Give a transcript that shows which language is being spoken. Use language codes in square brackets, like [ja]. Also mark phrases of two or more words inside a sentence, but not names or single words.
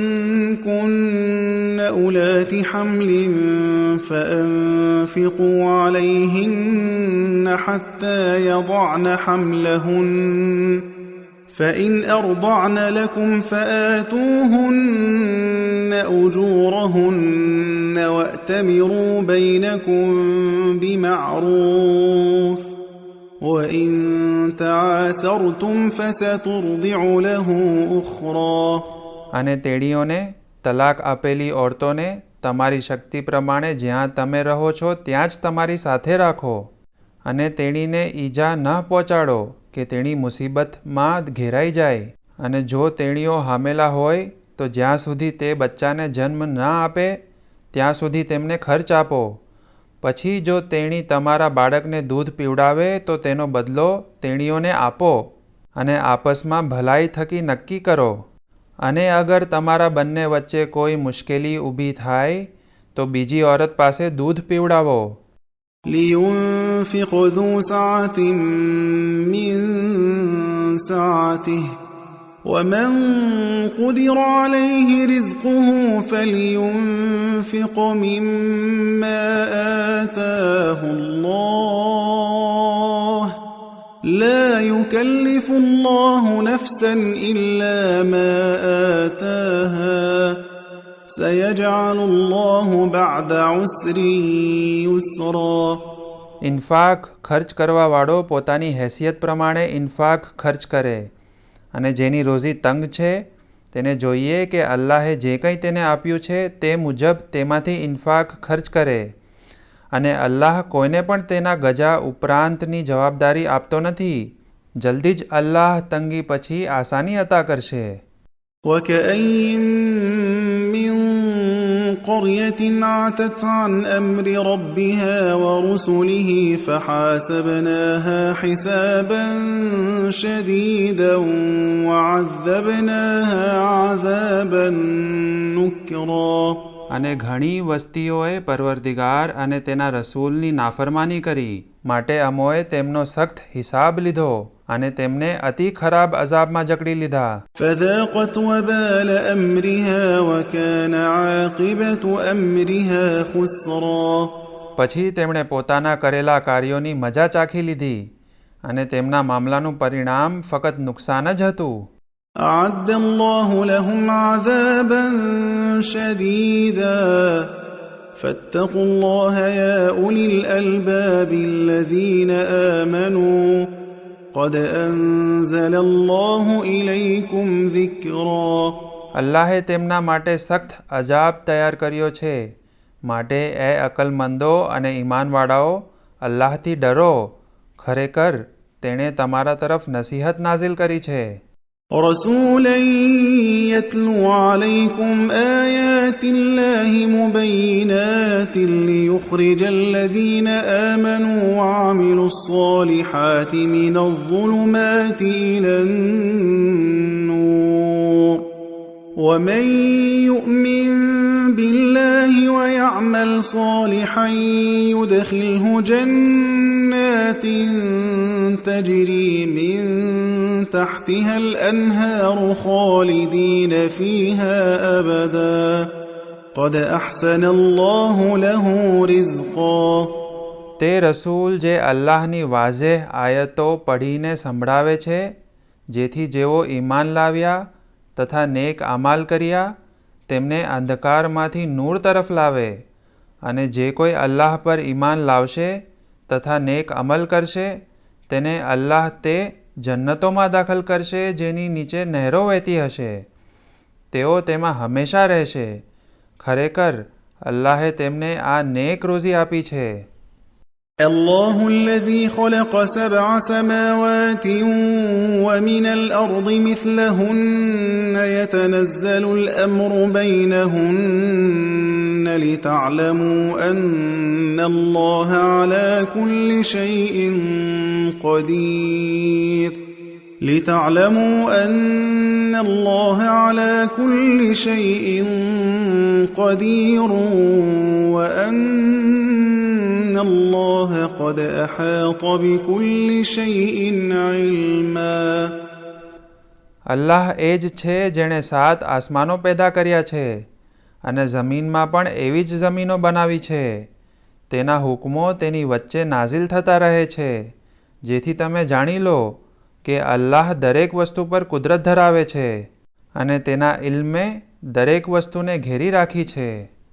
[ar] كن أولات حمل فأنفقوا عليهن حتى يضعن حملهن فإن أرضعن لكم فآتوهن أجورهن وأتمروا بينكم بمعروف وإن تعاسرتم فسترضع له أخرى. [gu] અને તેણીઓને તલાક આપેલી ઓરતોને તમારી શક્તિ પ્રમાણે જ્યાં તમે રહો છો ત્યાં જ તમારી સાથે રાખો, અને તેણીને ઈજા ન પહોંચાડો કે તેણી મુસીબતમાં ઘેરાઈ જાય. અને જો તેણીઓ હામેલા હોય તો જ્યાં સુધી તે બચ્ચાને જન્મ ન આપે ત્યાં સુધી તેમને ખર્ચ આપો. પછી જો તેણી તમારા બાળકને દૂધ પીવડાવે તો તેનો બદલો તેણીઓને આપો, અને આપસમાં ભલાઈ થકી નક્કી કરો. અને અગર તમારા બંને વચ્ચે કોઈ મુશ્કેલી ઊભી થાય તો બીજી ઓરત પાસે દૂધ પીવડાવો. [ar] لينفق ذو سعة من سعته ومن قدر عليه رزقه فلينفق مما آتاه الله لا يكلف الله نفسا إلا ما آتاها سيجعل الله بعد عسر يسرا. [gu] ઇન્ફાક ખર્ચ કરવાવાળો પોતાની હેસિયત પ્રમાણે ઇન્ફાક ખર્ચ કરે, અને જેની રોઝી તંગ છે તેને જોઈએ કે અલ્લાહે જે કંઈ તેને આપ્યું છે તે મુજબ તેમાંથી ઇન્ફાક ખર્ચ કરે, અને અલ્લાહ કોઈને પણ તેના ગજા ઉપરાંતની જવાબદારી આપતો નથી. જલ્દી જ અલ્લાહ તંગી પછી આસાની અતા કરશે. [ar] وكأين من قرية عتت عن أمر ربها ورسله فحاسبناها حسابا شديدا وعذبناها عذابا نكرا. [gu] અને ઘણી વસ્તીઓએ પરવરદિગાર અને તેના રસૂલની નાફરમાની કરી, માટે અમોએ તેમનો સખ્ત હિસાબ લીધો અને તેમને અતિ ખરાબ અઝાબમાં જકડી લીધા. [ar] فذاقت وبال أمرها وكان عاقبة أمرها خسرا. [gu] પછી તેમણે પોતાના કરેલા કાર્યોની મજા ચાખી લીધી, અને તેમના મામલાનું પરિણામ ફક્ત નુકસાન જ હતું. [ar] أعد الله لهم عذابا شديدا فاتقوا الله يا أولي الألباب الذين آمنوا قد أنزل الله إليكم ذكرا. [gu] અલ્લાહે તેમના માટે સખ્ત અજાબ તૈયાર કર્યો છે, માટે એ અકલમંદો અને ઈમાનવાળાઓ અલ્લાહથી ડરો. ખરેખર તેણે તમારા તરફ નસીહત નાઝિલ કરી છે. [ar] رسولا يتلو عليكم آيات الله مبينات ليخرج الذين آمنوا وعملوا الصالحات من الظلمات إلى النور ومن يؤمن بالله ويعمل صالحا يدخله جنات تجري من تحتها الأنهار خالدين فيها أبدا قد أحسن الله له رزقا. [gu] તે રસૂલ જે અલ્લાહની વાઝેહ આયતો પઢીને સંભળાવે છે, જેથી જેઓ ઈમાન લાવ્યા તથા નેક અમાલ કર્યા તેમને અંધકારમાંથી નૂર તરફ લાવે, અને જે કોઈ અલ્લાહ પર ઈમાન લાવશે તથા નેક અમલ કરશે તેને અલ્લાહ તે જન્નતોમાં દાખલ કરશે જેની નીચે નહેરો વહેતી હશે. તેઓ તેમાં હંમેશા રહેશે. ખરેખર અલ્લાહે તેમને આ નેક રોઝી આપી છે. [ar] الله الذي خلق 7 سماوات ومن الأرض مثلهن يتنزل الأمر بينهن لتعلموا أن الله على كل شيء قدير وأن الله قد أحاط بكل شيء علما. [gu] અલ્લાહ એ જ છે જેણે 7 આસમાનો પેદા કર્યા છે અને જમીનમાં પણ એવી જ જમીનો બનાવી છે. તેના હુકમો તેની વચ્ચે નાઝિલ થતા રહે છે જેથી તમે જાણી લો કે અલ્લાહ દરેક વસ્તુ પર કુદરત ધરાવે છે અને તેના ઇલ્મે દરેક વસ્તુને ઘેરી રાખી છે.